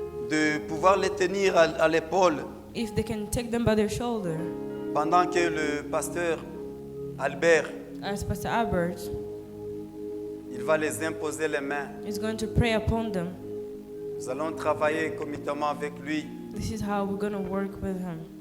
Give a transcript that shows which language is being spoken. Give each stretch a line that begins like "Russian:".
French: de pouvoir les tenir à l'épaule
English: if they can take them by their shoulder,
French: pendant que le pasteur Albert,
English: as Pastor Albert
French: il va les imposer les mains.
English: is going to pray upon them.
French: Nous allons travailler conjointement avec lui
English: This is how we're going to work with Him